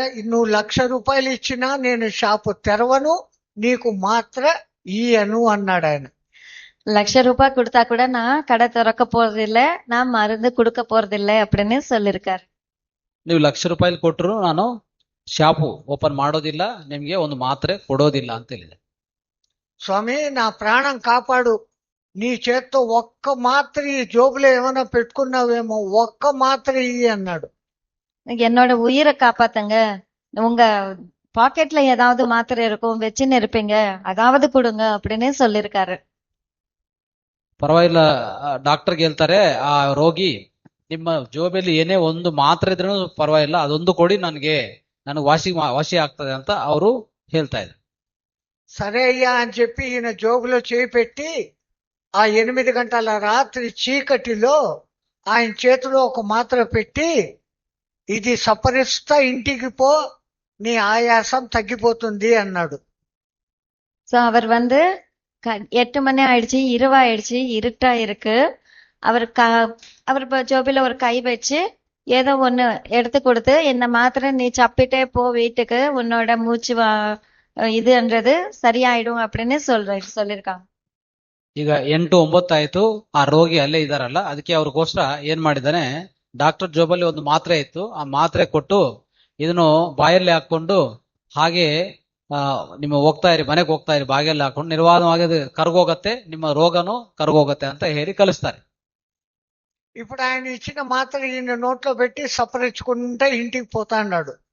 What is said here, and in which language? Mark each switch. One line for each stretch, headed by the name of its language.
Telugu: నువ్వు ₹1,00,000 ఇచ్చినా నేను షాపు తెరవను, నీకు మాత్ర ఇయ్యను అన్నాడు ఆయన.
Tamil: ₹1,00,000 கொடுத்தா கூட நான் கடை திறக்க போறதில்ல, நான் மருந்து கொடுக்க போறதில்ல அப்படின்னு சொல்லிருக்காரு.
Kannada: ನೀವು ₹1,00,000 ಕೊಟ್ಟರು ನಾನು ಶಾಪು ಓಪನ್ ಮಾಡೋದಿಲ್ಲ, ನಿಮ್ಗೆ ಒಂದು ಮಾತ್ರೆ ಕೊಡೋದಿಲ್ಲ ಅಂತ ಹೇಳಿದೆ.
Telugu: స్వామి, నా ప్రాణం కాపాడు, నీ చేత్తో ఒక్క మాత్ర ఈ జోబులో ఏమైనా పెట్టుకున్నావేమో, ఒక్క మాత్ర ఇయ్యి అన్నాడు.
Tamil: என்னோட உயிரை காப்பாத்துங்க, உங்க பாக்கெட்ல ஏதாவது மாத்திரை இருக்கும் வச்சுன்னு இருப்பீங்க, அதாவது கொடுங்க அப்படின்னு சொல்லிருக்காரு.
Kannada: ಪರವಾಗಿಲ್ಲ, ಡಾಕ್ಟರ್ಗೆ ಹೇಳ್ತಾರೆ ಆ ರೋಗಿ, ನಿಮ್ಮ ಜೋಬಲ್ಲಿ ಏನೇ ಒಂದು ಮಾತ್ರೆ ಇದ್ರೂ ಪರವಾಗಿಲ್ಲ, ಅದೊಂದು ಕೊಡಿ, ನನಗೆ ವಾಸಿ ಆಗ್ತದೆ ಅಂತ ಅವರು ಹೇಳ್ತಾ ಇದ್ರು.
Telugu: సరే అయ్యా అని చెప్పి ఈయన జోబులో చేయి పెట్టి ఆ 8 గంటల రాత్రి చీకటిలో ఆయన చేతిలో ఒక మాత్ర పెట్టి, ఇది సపరిస్తా ఇంటికి పో, నీ ఆయాసం తగ్గిపోతుంది అన్నాడు.
Tamil: சோ அவர் 8 மணி ஆயிடுச்சு, இரவாயிடுச்சு, இருட்டா இருக்கு. அவர் ஜோபில ஒரு கை வச்சு ஏதோ ஒண்ணு எடுத்து கொடுத்து, இந்த மாத்திரை நீ சப்பிட்டே போ வீட்டுக்கு, உன்னோட மூச்சு இதுன்றது சரியாயிடும் அப்படின்னு சொல்லிருக்காங்க.
Kannada: ಈಗ 8-9 ಆಯ್ತು. ಆ ರೋಗಿ ಅಲ್ಲೇ ಇದಾರಲ್ಲ, ಅದಕ್ಕೆ ಅವ್ರಿಗೋಸ್ಕರ ಏನ್ ಮಾಡಿದಾನೆ, ಡಾಕ್ಟರ್ ಜೋಬಲ್ಲಿ ಒಂದು ಮಾತ್ರೆ ಇತ್ತು, ಆ ಮಾತ್ರೆ ಕೊಟ್ಟು ಇದನ್ನು ಬಾಯಲ್ಲಿ ಹಾಕೊಂಡು ಹಾಗೆ ನಿಮ್ಮ ಹೋಗ್ತಾ ಇರಿ, ಮನೆಗೆ ಹೋಗ್ತಾ ಇರಿ, ಬಾಗಿಯಲ್ಲಿ ಹಾಕೊಂಡು ನಿರ್ವಾಣವಾಗಿ ಅದು ಕರ್ಗೋಗತ್ತೆ, ನಿಮ್ಮ ರೋಗನು ಕರ್ಗೋಗತ್ತೆ ಅಂತ ಹೇಳಿ ಕಲಿಸ್ತಾರೆ.
Telugu: ఇప్పుడు ఆయన ఇచ్చిన మాత్ర ఈయన నోట్లో పెట్టి సపరించుకుంటే ఇంటికి పోతా అన్నాడు.